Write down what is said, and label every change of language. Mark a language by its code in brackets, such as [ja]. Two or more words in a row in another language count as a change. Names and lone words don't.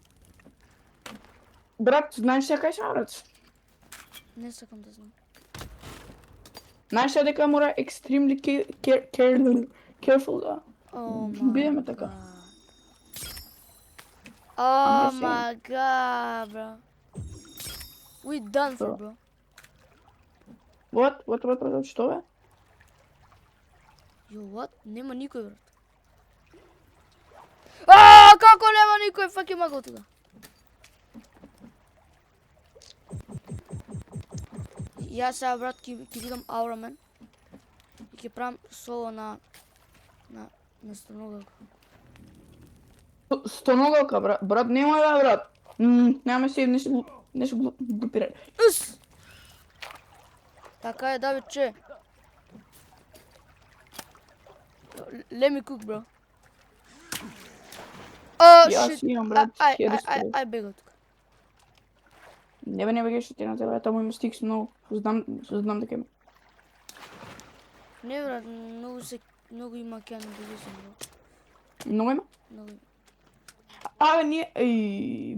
[mk] Брат, знаеш сега кај сега, брат? Не сакам да знам. Знаеш сега дека мора [en] extremely careful [mk] да бидеме така. [en] Oh just my god, bro. We done for, bro. What? [mk] Што бе? [en] Yo, what? [mk] Нема никој, брат. Како нема никој? Fuck има го тука. Јас сега, брат, ќе бидам Aura Man. И ќе правам соло на стоногалка. Стоногалка, брат, нема да, брат. Нема се, не се глупирај. Ус! Така е, Давид, че? [en] Let me cook, bro. Oh, [mk] Јас [en] shit. [mk] имам, брат, Ај бега тука. Не бе, што ти на тебе, таму има стикс многу. Знам дека има. Не, брат, многу има кјано да излезам, бро. Многу има? Многу има. Абе, ние...